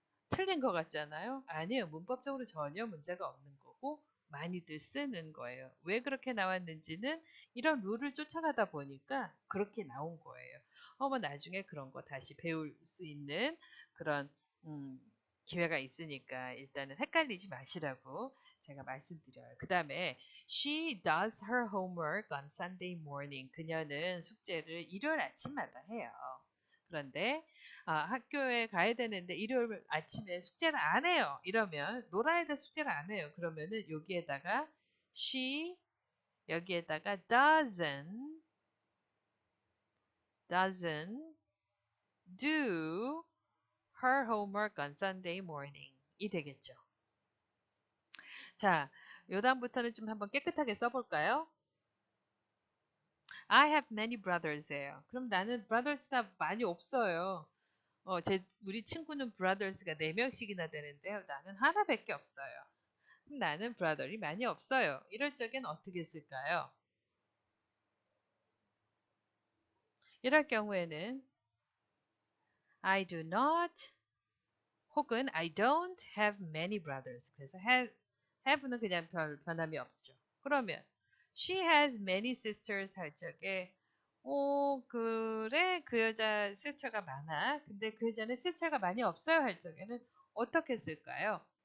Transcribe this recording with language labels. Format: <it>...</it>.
<ko>틀린 것 같잖아요. 아니에요. 문법적으로 전혀 문제가 없는 거고 많이들 쓰는 거예요. 왜 그렇게 나왔는지는 이런 룰을 쫓아가다 보니까 그렇게 나온 거예요. 뭐 나중에 그런 거 다시 배울 수 있는 그런 음, 기회가 있으니까 일단은 헷갈리지 마시라고 제가 말씀드려요. 그 다음에</ko> <en>She does her homework on Sunday morning.</en> <ko>그녀는 숙제를 일요일 아침마다 해요. 그런데 학교에 가야 되는데 일요일 아침에 숙제를 안 해요. 이러면 놀아야 돼 숙제를 안 해요. 그러면은 여기에다가</ko> <en>she 여기에다가 doesn't do her homework on Sunday morning 이 되겠죠.</en> <ko>자, 요다음부터는 좀 한번 깨끗하게 써볼까요?</ko> <en>I have many brothers예요.</en> <ko>그럼 나는 brothers가 많이 없어요. 우리 친구는 brothers가 4명씩이나 되는데요. 나는 하나밖에 없어요. 그럼 나는 brother이 많이 없어요. 이럴 적엔 어떻게 쓸까요? 이럴 경우에는</ko> <en>I do not 혹은 I don't have many brothers.</en> <ko>그래서 have는 그냥 별 변함이 없죠. 그러면</ko> <en>she has many sisters</en> <ko>할 적에 그래 그 여자 sister가 많아. 근데 그 여자는 sister가 많이 없어요 할 적에는 어떻게 쓸까요?</ko>